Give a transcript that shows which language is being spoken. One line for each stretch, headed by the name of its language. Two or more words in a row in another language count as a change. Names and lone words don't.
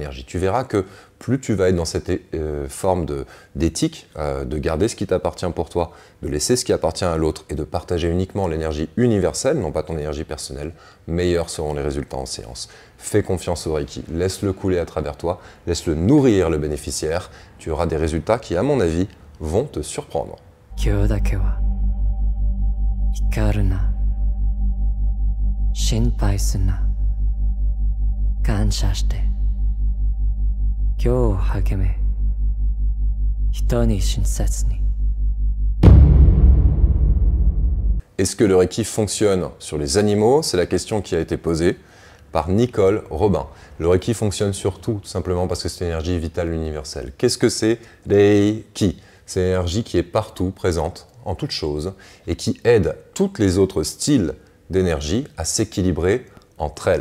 French: Tu verras que plus tu vas être dans cette forme d'éthique, de garder ce qui t'appartient pour toi, de laisser ce qui appartient à l'autre et de partager uniquement l'énergie universelle, non pas ton énergie personnelle, meilleurs seront les résultats en séance. Fais confiance au Reiki, laisse-le couler à travers toi, laisse-le nourrir le bénéficiaire, tu auras des résultats qui, à mon avis, vont te surprendre.
Japanese: 今日だけは光るな心配すな感謝して今日を励め人に親切に
French: Est-ce que le Reiki fonctionne sur les animaux? C'est la question qui a été posée par Nicole Robin. Le Reiki fonctionne sur tout simplement parce que c'est une énergie vitale universelle. Qu'est-ce que c'est Reiki? C'est une énergie qui est partout présente, en toutes choses, et qui aide tous les autres styles d'énergie à s'équilibrer entre elles.